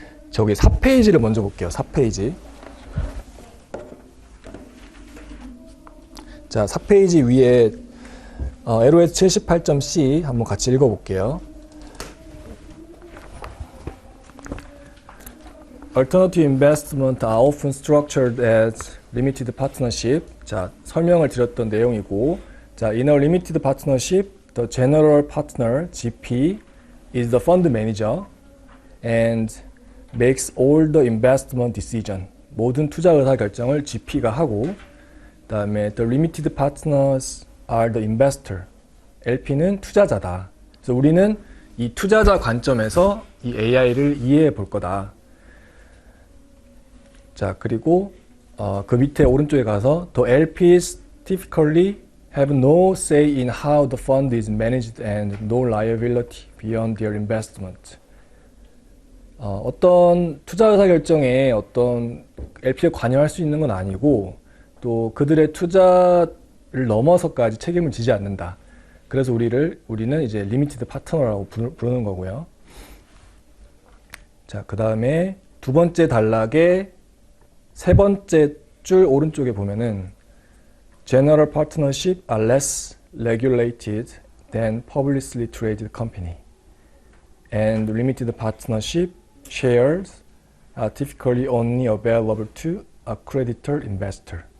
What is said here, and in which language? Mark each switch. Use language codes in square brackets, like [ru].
[ko] 저기 4페이지를 먼저 볼게요. 4페이지. 자, 4페이지 위에 LOS 78.C 한번 같이 읽어볼게요. [en] Alternative investment are often structured as limited partnership. [ko] 자, 설명을 드렸던 내용이고, 자, [en] in a limited partnership, the general partner (GP) is the fund manager and makes all the investment decision. [ko] 모든 투자 의사 결정을 GP가 하고, 그다음에 [en] the limited partners are the investor. [ko] LP는 투자자다. 그래서 우리는 이 투자자 관점에서 이 AI를 이해해 볼 거다. 자, 그리고 그 밑에 오른쪽에 가서 [en] the LPs typically have no say in how the fund is managed and no liability beyond their investment. [ko] 어떤 투자 의사 결정에 어떤 LP에 관여할 수 있는 건 아니고 또 그들의 투자를 넘어서까지 책임을 지지 않는다. 그래서 우리는 이제 리미티드 파트너라고 부르는 거고요. 자, 그 다음에 두 번째 단락의 세 번째 줄 오른쪽에 보면은 [en] General partnership are less regulated than publicly traded company, and limited partnership shares are typically only available to accredited investor.